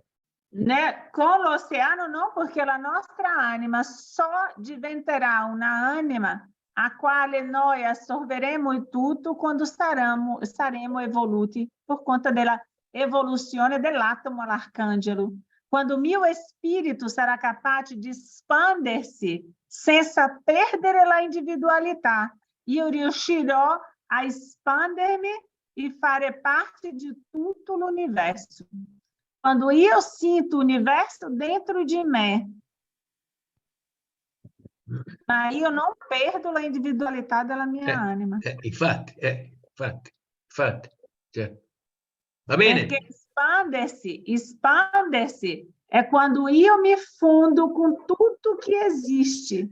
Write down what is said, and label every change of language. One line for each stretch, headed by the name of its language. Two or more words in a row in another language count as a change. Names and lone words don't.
Italian: Con l'oceano no, perché la nostra anima diventerà una anima a quale noi assorberemo il tutto quando saremo evoluti per conta della evoluzione dell'atomo all'arcangelo. Quando o mio spirito sarà capace di espandersi senza perdere la individualità, io riuscirò a espandermi e fare parte di tutto l'universo. Quando io
Portuguese: sinto o universo
Italian: dentro di me, ma io non perdo la individualità della mia anima. Infatti. Certo. Va bene. Perché espandersi è quando io mi fondo con tutto che esiste.